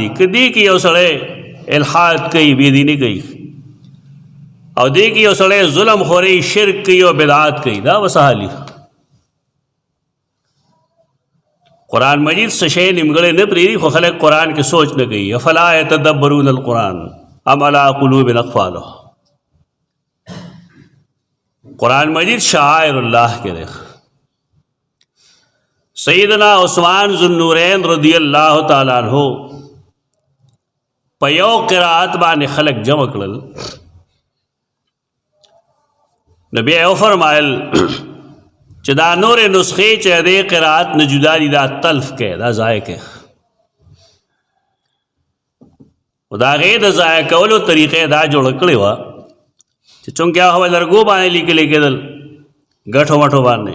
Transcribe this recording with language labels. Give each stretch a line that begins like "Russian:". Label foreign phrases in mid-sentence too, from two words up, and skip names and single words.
Pashto: که دې کې یو سړی الحاد کوي، بېدیني کوي، او دې کې یو سړی ظلم خوري، شرک کوي او بدعات کوي، دا وسهالي. قرآن مجید څه شی نیمګړی نه پرېږدي، خو خلک قرآن کې سوچ نه کوي.
Arabic: افلا یتدبرون القرآن ام علی قلوب اقفالها.
Pashto: قرآن مجید
Arabic: شعائر الله
Pashto: کې دی. سیدنا عثمان ذوالنورین
Arabic: رضی اللہ تعالیٰ عنہ
Pashto: په یو قرائت باندې خلک جمع کړل. نبی او فرمایل چې دا نور نسخې چې دې قرائت نه جدا دي دا تلف کې، دا ضایع کې. او دا هغې د ضایع کولو طریقې دا جوړه کړې وه چې چونکې هغه لرګو باندې لیکلی کېدل ګټو مټو باندې.